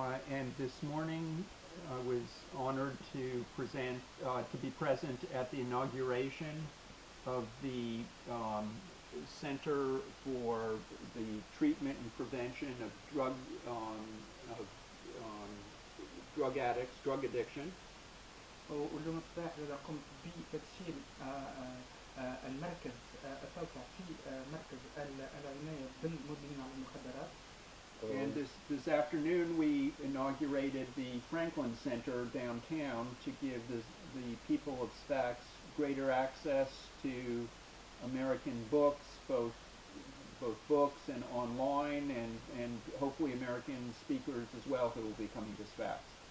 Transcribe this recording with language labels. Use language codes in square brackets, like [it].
[en] And this morning I was honored to be present at the inauguration of the Center for the Treatment and Prevention of drug addicts, drug addiction. [ar] واليوم الصباح قمت بتدشين المركز التوسع في مركز العناية بالمدمنين على المخدرات. [en] And this afternoon we inaugurated the Franklin Center downtown to give the people of Sfax greater access to American books, both books and online, and hopefully American speakers as well who will be coming to Sfax.